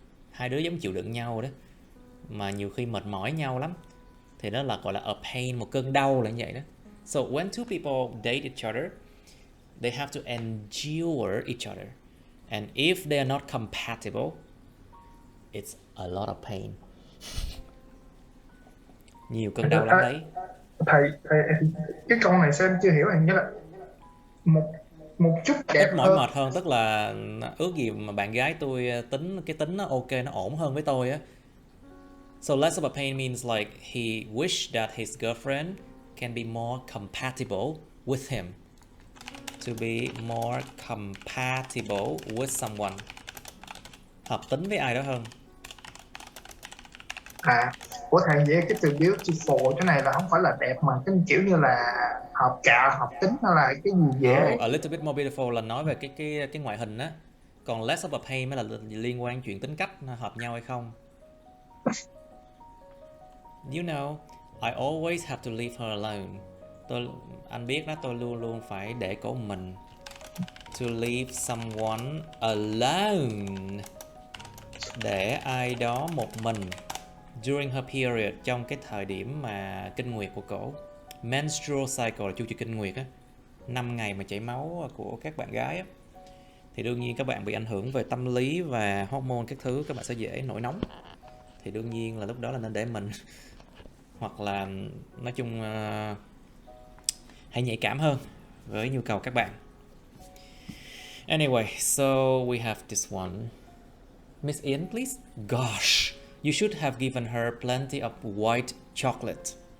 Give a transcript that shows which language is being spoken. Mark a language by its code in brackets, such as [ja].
[vi] Hai đứa giống chịu đựng nhau đó. Mà nhiều khi mệt mỏi nhau lắm. Thì đó là gọi là [en] a pain, [vi] một cơn đau là như vậy đó. [en] So when two people date each other, they have to endure each other. And if they are not compatible, it's a lot of pain. [vi] Nhiều cơn đau lắm đấy. Thầy cái câu này xem chưa hiểu, hình như là một chút đẹp ít mỏi mệt hơn, tức là ước gì mà bạn gái tôi tính nó ok, nó ổn hơn với tôi á. [en] So less of a pain means like he wished that his girlfriend can be more compatible with him. To be more compatible with someone. [vi] Hợp tính với ai đó hơn. Của thầy vậy cái từ beautiful cái này là không phải là đẹp mà cái kiểu như là hợp tính hay là cái gì dễ. [en] A little bit more beautiful [vi] là nói về cái ngoại hình á. Còn [en] less of a pain [vi] mới là liên quan chuyện tính cách hợp nhau hay không. [en] You know, I always have to leave her alone. [vi] Anh biết đó, tôi luôn luôn phải để cô mình. [en] To leave someone alone. [vi] Để ai đó một mình. [en] During her period, [vi] trong cái thời điểm mà kinh nguyệt của cổ. Menstrual cycle là chu kỳ kinh nguyệt á. 5 ngày mà chảy máu của các bạn gái á. Thì đương nhiên các bạn bị ảnh hưởng về tâm lý và hormone các thứ, các bạn sẽ dễ nổi nóng. Thì đương nhiên là lúc đó là nên để mình. Hoặc là nói chung hãy nhạy cảm hơn với nhu cầu các bạn. [en] Anyway, so we have this one. Miss Ian, please. Gosh, you should have given her plenty of white chocolate.